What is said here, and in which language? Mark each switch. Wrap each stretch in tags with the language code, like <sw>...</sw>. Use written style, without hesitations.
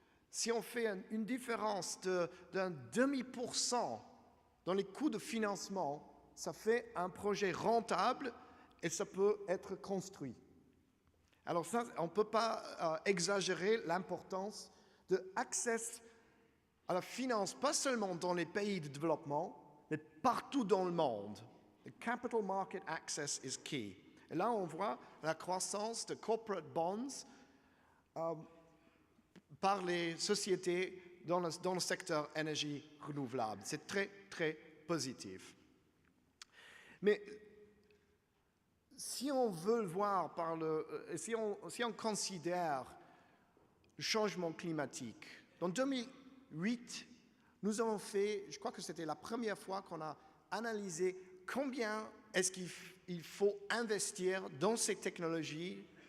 <fr>Si on fait une différence d'un demi% dans les coûts de financement, ça fait un projet rentable et ça peut être construit. Alors ça, on ne peut pas exagérer l'importance de accès à la finance, pas seulement dans les pays de développement, mais partout dans le monde.</fr> <en>The capital market access is key.</en> <fr>Et là, on voit la croissance de corporate bonds par les sociétés dans le secteur énergie renouvelable. C'est très, très positif. Mais si on veut le voir si on considère le changement climatique, dans 2008, nous avons fait, je crois que c'était la première fois qu'on a analysé combien est-ce qu'il faut investir dans ces technologies,</fr>